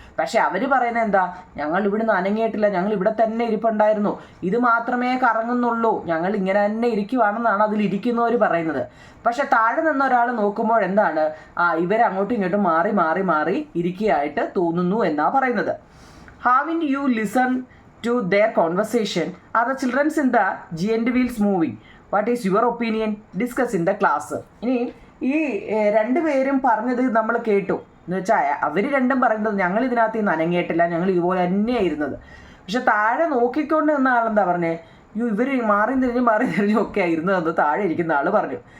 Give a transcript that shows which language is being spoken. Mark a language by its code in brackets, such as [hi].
[ml] പക്ഷെ അവർ പറയുന്നത് എന്താ, ഞങ്ങൾ ഇവിടുന്ന് അനങ്ങിയിട്ടില്ല, ഞങ്ങൾ ഇവിടെ തന്നെ ഇരിപ്പുണ്ടായിരുന്നു, ഇത് മാത്രമേ കറങ്ങുന്നുള്ളൂ, ഞങ്ങൾ ഇങ്ങനെ തന്നെ ഇരിക്കുവാണെന്നാണ് അതിലിരിക്കുന്നവർ പറയുന്നത്. പക്ഷെ താഴെ നിന്ന് ഒരാൾ നോക്കുമ്പോൾ എന്താണ്, ഇവർ അങ്ങോട്ടും ഇങ്ങോട്ടും മാറി മാറി മാറി ഇരിക്കുകയായിട്ട് തോന്നുന്നു എന്നാണ് പറയുന്നത്. [en] Having you listen to their conversation? Are the children in the giant wheels moving? What is your opinion? Discuss in the class. [ml] ഇനി ഈ രണ്ടുപേരും പറഞ്ഞത് നമ്മൾ കേട്ടു എന്ന് വെച്ചാൽ അവർ രണ്ടും പറയുന്നത് ഞങ്ങൾ ഇതിനകത്ത് നിന്ന് അനങ്ങിയിട്ടില്ല, ഞങ്ങൾ ഇതുപോലെ തന്നെയായിരുന്നത്. പക്ഷെ താഴെ നോക്കിക്കൊണ്ട് നിന്ന ആളെന്താ പറഞ്ഞേ, ഇവർ മാറി തിരിഞ്ഞും ഒക്കെ ആയിരുന്നു എന്ന് താഴെ ഇരിക്കുന്ന ആൾ പറഞ്ഞു.